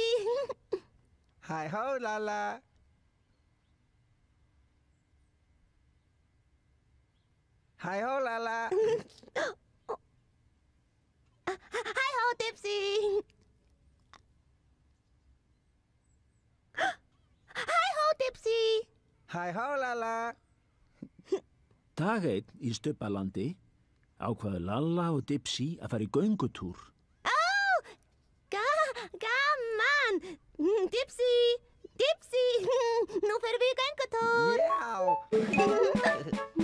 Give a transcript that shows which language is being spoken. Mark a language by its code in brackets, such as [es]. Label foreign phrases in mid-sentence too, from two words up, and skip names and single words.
[en] Hi-ho, Lala. Hi-ho, Lala. Hi-ho, Dipsy. Hi-ho, Dipsy. Hi-ho, Lala. [is] Dag einn í Stubbalandi ákvaðu Lalla og Dipsy að fara í göngutúr. Gaman. Dipsy, Dipsy. Nú ferum við í göngutúr. Já.